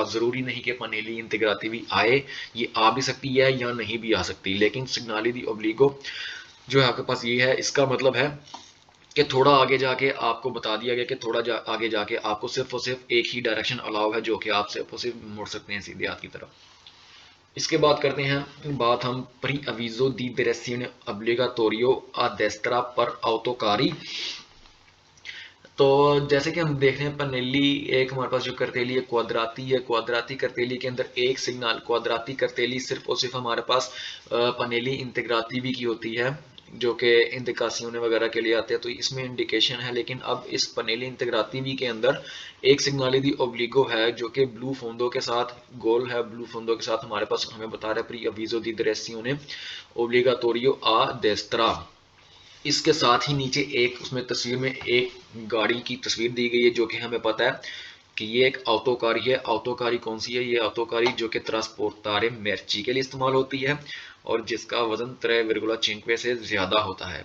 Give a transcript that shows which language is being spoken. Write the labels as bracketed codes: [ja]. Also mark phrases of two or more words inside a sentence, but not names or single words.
[hi] जरूरी नहीं कि [it] pannelli integrati [hi] भी आए, ये आ भी सकती है या नहीं भी आ सकती, लेकिन [it] segnali di obbligo [hi] जो है आपके पास ये है, इसका मतलब है कि थोड़ा आगे जाके आपको बता दिया गया कि आगे जाके आपको सिर्फ और सिर्फ एक ही डायरेक्शन अलाउ है, जो कि आप सिर्फ और सिर्फ मुड़ सकते हैं सीधे हाथ की तरफ। इसके बाद करते हैं बात हम प्री [it] avviso di direzione obbligatorio a destra [hi] पर autoकारी। तो जैसे कि हम देख रहे हैं पनेली एक हमारे पास जो करतेली है क्वाद्राती है, [it] quadrati cartelli [hi] के अंदर एक सिग्नल क्वाद्राती करतेली सिर्फ और सिर्फ हमारे पास [it] pannelli integrativi [hi] की होती है, जो कि इंडिकासियोने वगैरह के लिए आते हैं, तो इसमें इंडिकेशन है। लेकिन अब इस [it] pannelli integrativi [hi] के अंदर एक [it] segnali di obbligo [hi] है जो कि [it] blu fondo [hi] के साथ गोल है, [it] blu fondo [hi] के साथ हमारे पास हमें बता रहा है प्री [it] avviso di direzione obbligatorio a destra। [hi] इसके साथ ही नीचे एक उसमें तस्वीर में एक गाड़ी की तस्वीर दी गई है, जो कि हमें पता है कि ये एक ऑटोकारी है। ऑटोकारी कौन सी है? ये ऑटोकारी जो कि [it] trasportare merci [hi] के लिए इस्तेमाल होती है और जिसका वजन 3,5 से ज्यादा होता है।